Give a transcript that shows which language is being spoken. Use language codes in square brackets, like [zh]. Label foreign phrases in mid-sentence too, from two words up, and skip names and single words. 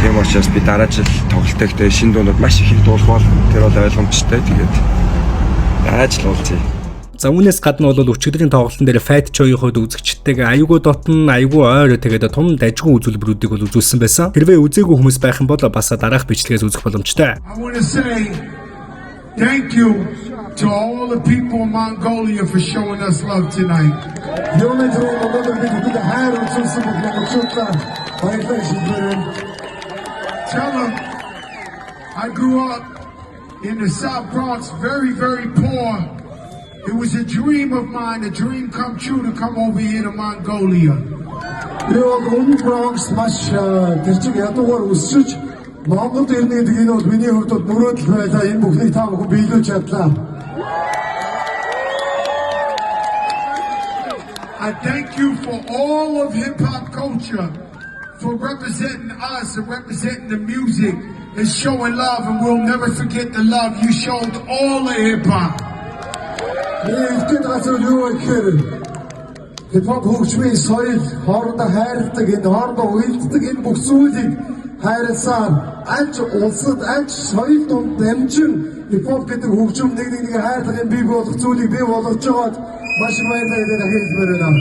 [mn] Тийм учраас би дараа жил тоглолттой шинэ дуунууд маш их дуулах бол тэр бол ойлгомжтой. Тэгээд дараа жил уулзъя. За үүнээс гадна бол өчигдрийн тоглолтын дээр Fat Joy-ийн хувьд үзэгчтэйгээ аюулгүй дотн аюулгүй ойр тэгээд том дажгүй үзүүлбэрүүдийг бол үзүүлсэн байсан. Хэрвээ үзээгүй хүмүүс байх юм бол бас дараах бичлэгээс үзэх боломжтой. [en] I want to say thank you to all the people in Mongolia for showing us love tonight. Tell them I grew up in the South Bronx, very, very poor. It was a dream of mine, a dream come true to come over here to Mongolia. [mn] Bronx маш тэрчиг ядуугаар өсөж Монголд ирнэ гэдэг нь бол миний хувьд бол мөрөөдөл байлаа. Энэ бүхнийг та бүхэн биелүүлж чадлаа. [en] I thank you for all of hip-hop culture, for representing us and representing the music and showing love, and we'll never forget the love you showed all of hip-hop. [mn] Хипхоп хөгжмийн соёл, хоорондоо хайрладаг, энэ хоорондоо уялддаг энэ бүх зүйлийг хайрласаар аль улсад аль соёл донд дамжин хипхоп гэдэг хөгжим нэг хайрлах бий болох зүйлийг бий болгож байгаад маш баярлалаа гэдэг хэлмээр байна.